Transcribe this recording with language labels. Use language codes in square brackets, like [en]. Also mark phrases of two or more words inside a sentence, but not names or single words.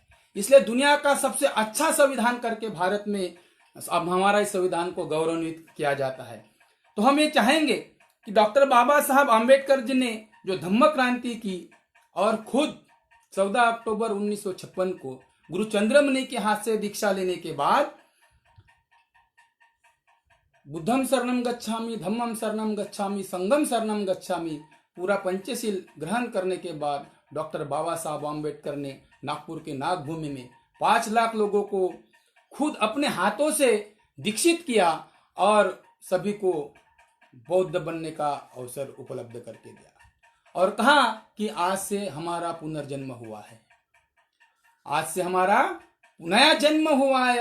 [hi] इसलिए दुनिया का सबसे अच्छा संविधान करके भारत में अब हमारा इस संविधान को गौरवान्वित किया जाता है। तो हम ये चाहेंगे कि डॉक्टर बाबा साहब आम्बेडकर जी ने जो धम्म क्रांति की और खुद 14 अक्टूबर 1956 को गुरु चंद्रमणि के हाथ से दीक्षा लेने के बाद [pi] बुद्धम शरणम गच्छामि, धम्मम शरणम गच्छामि, संघम शरणम गच्छामि, [hi] पूरा पंचशील ग्रहण करने के बाद डॉक्टर बाबा साहब आम्बेडकर ने नागपुर के नागभूमि में 5 लाख लोगों को खुद अपने हाथों से दीक्षित किया और सभी को बौद्ध बनने का अवसर उपलब्ध करके दिया और कहा कि आज से हमारा पुनर्जन्म हुआ है, आज से हमारा नया जन्म हुआ है।